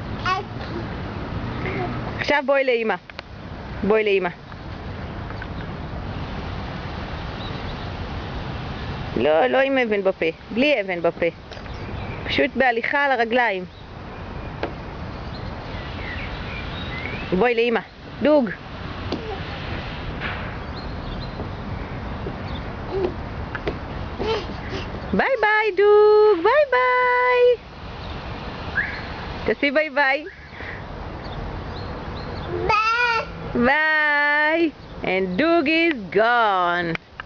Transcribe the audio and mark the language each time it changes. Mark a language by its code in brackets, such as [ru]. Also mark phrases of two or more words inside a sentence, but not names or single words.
[he] עכשיו בואי לאמא. בואי לאמא. לא, לא עם אבן בפה. בלי אבן בפה. פשוט בהליכה על הרגליים. בואי לאמא. דוג. ביי ביי דוג. ביי ביי. תעשי ביי ביי. [en] Bye. And Doog is gone.